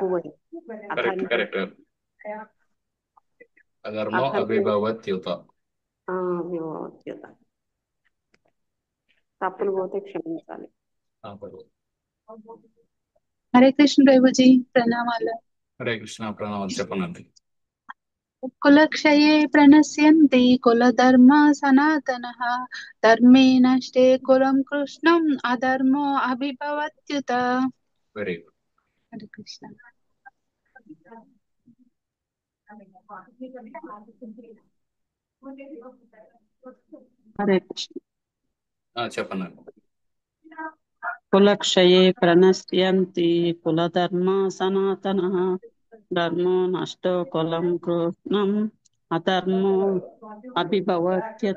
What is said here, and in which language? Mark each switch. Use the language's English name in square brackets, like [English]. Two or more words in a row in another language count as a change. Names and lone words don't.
[Telugu] కరెక్ట్. [Sanskrit] अधर्मो अभिभवत्युत. अभिभवत्युत. [Telugu] తప్పులు పోతే క్షమించాలి. హరే కృష్ణ ప్రభుజీ, ప్రణామాలు. హరే కృష్ణ, ప్రణామాలు. చెప్పనండి. [Sanskrit] कुलक्षये प्रणश्यन्ति कुलधर्मा सनातनः धर्मे नष्टे कुलं कृष्णम् अधर्मो अभिभवत्युत। [Telugu] వెరీ గుడ్. [Sanskrit] हरे कृष्ण। [Telugu] హరే కృష్ణ. చెప్పండి. [Sanskrit] కులక్షయే ప్రణశ్యంతి కులధర్మ సనాతన ధర్మో నష్టో కులం కృష్ణం అధర్మో అభిభవత్యత.